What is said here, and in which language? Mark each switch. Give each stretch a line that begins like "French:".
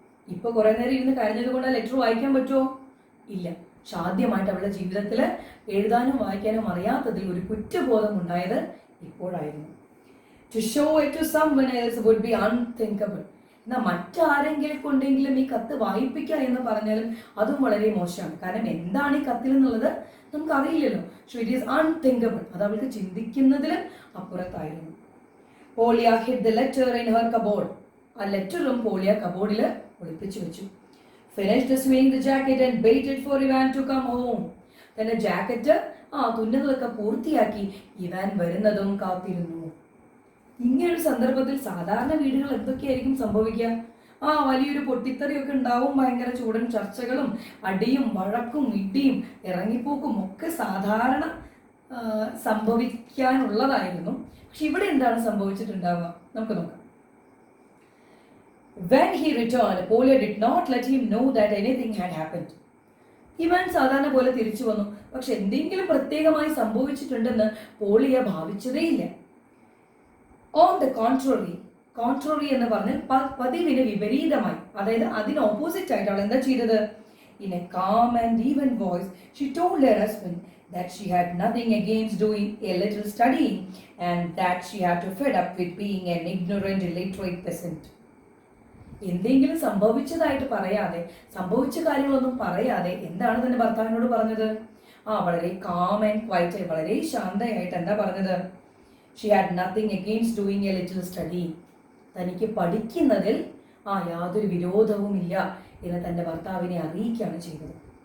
Malayalam: ഇപ്പോൾ കുറേ നേരം ഇരുന്ന് കരഞ്ഞത് കൊണ്ട് ആ ലെറ്റർ വായിക്കാൻ പറ്റുമോ? ഇല്ല. പക്ഷെ ആദ്യമായിട്ട് അവളുടെ ജീവിതത്തിൽ എഴുതാനും വായിക്കാനും അറിയാത്തതിൽ ഒരു കുറ്റബോധം ഉണ്ടായത് ഇപ്പോഴായിരുന്നു.
English: To show it to someone else would be unthinkable.
Malayalam: എന്നാൽ മറ്റാരെങ്കിലും കൊണ്ടെങ്കിലും ഈ കത്ത് വായിപ്പിക്കുക എന്ന് പറഞ്ഞാലും അതും വളരെ മോശമാണ്. കാരണം എന്താണ് ഈ കത്തിൽ എന്നുള്ളത് നമുക്ക് അറിയില്ലല്ലോ.
English: So it is unthinkable.
Malayalam: അത് അവൾക്ക് ചിന്തിക്കുന്നതിലും അപ്പുറത്തായിരുന്നു.
English: Polya hid the letter in her cupboard.
Malayalam: ആ ലെറ്ററും പോളിയ കബോർഡിൽ ഒളിപ്പിച്ചു വെച്ചു.
English: Finished sewing the jacket and waited for Ivan to come home.
Malayalam: തന്റെ ജാക്കറ്റ് തുന്നുന്നതൊക്കെ പൂർത്തിയാക്കി ഇവാൻ വരുന്നതും കാത്തിരുന്നു. ഇങ്ങനൊരു സന്ദർഭത്തിൽ സാധാരണ വീടുകൾ എന്തൊക്കെയായിരിക്കും സംഭവിക്കുക? വലിയൊരു പൊട്ടിത്തെറിയൊക്കെ ഉണ്ടാവും, ഭയങ്കര ചൂടൻ ചർച്ചകളും അടിയും വഴക്കും ഇടിയും ഇറങ്ങിപ്പോക്കും ഒക്കെ സാധാരണ സംഭവിക്കാനുള്ളതായിരുന്നു. പക്ഷെ ഇവിടെ എന്താണ് സംഭവിച്ചിട്ടുണ്ടാവുക? നമുക്ക് നോക്കാം.
English: When he returned, Polia did not let him know that anything had happened.
Malayalam: Ivan സാധാരണ പോലെ തിരിച്ചു വന്നു. പക്ഷെ എന്തെങ്കിലും പ്രത്യേകമായി സംഭവിച്ചിട്ടുണ്ടെന്ന് പോളിയ ഭാവിച്ചതേയില്ല.
English: on the contrary,
Malayalam: കോൺട്രറി എന്ന് പറഞ്ഞാൽ പതിവിന് വിപരീതമായി, അതായത് അതിന് ഓപ്പോസിറ്റ് ആയിട്ട് അവൾ എന്താ ചെയ്തത്?
English: In a calm and even voice, she told her husband that she had nothing against doing a little studying and that she had to fed up with being an ignorant, illiterate peasant.
Malayalam: എന്തെങ്കിലും സംഭവിച്ചതായിട്ട് പറയാതെ, സംഭവിച്ച കാര്യങ്ങളൊന്നും പറയാതെ എന്താണ് തന്റെ ഭർത്താവിനോട് പറഞ്ഞത്? വളരെ
English: calm and quiet,
Malayalam: വളരെ ശാന്തയായിട്ട് എന്താ പറഞ്ഞത്?
English: She had nothing against doing a little study.
Malayalam: തനിക്ക് പഠിക്കുന്നതിൽ യാതൊരു വിരോധവും ഇല്ല എന്ന് തന്റെ ഭർത്താവിനെ അറിയിക്കുകയാണ് ചെയ്തത്.